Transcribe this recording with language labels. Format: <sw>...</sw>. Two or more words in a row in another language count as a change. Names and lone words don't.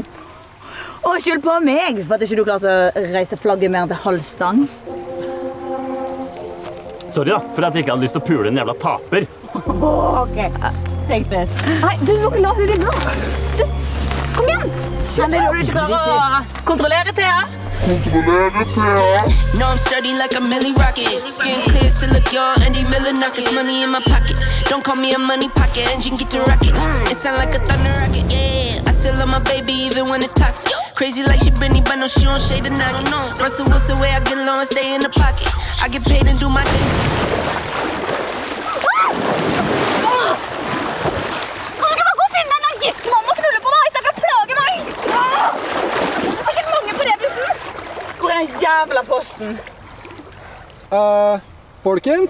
<no>Og skyld på meg for at ikke du klarte å reise flagget mer enn til halv stang. Sorry da, for at jeg ikke hadde lyst til å pule en jævla taper. Ok, tenk det. Nei, du må ikke la hun vinne, da. Du, kom igjen. Men det er noe du ikke klarer å kontrollere, Thea.</no> <en>No, I'm sturdy like a Millie Rocket. Skin clear, still look young, Andy Miller knockers. Money in my pocket. Don't call me a money pocket. Engine get to rocket. It sound like a thunder rocket. Yeah, I still love my baby even when it's toxic. Crazy like she Britney, but no, she don't shade the knocking. Russell Wilson way I get low and stay in the pocket. I get paid and do my thing.</en> <no>Kan dere bare gå og finne en gift mann og knulle på da, i stedet for å plage meg? Det er sikkert mange på rebussen. Hvor er jævla posten? Folkens?</no>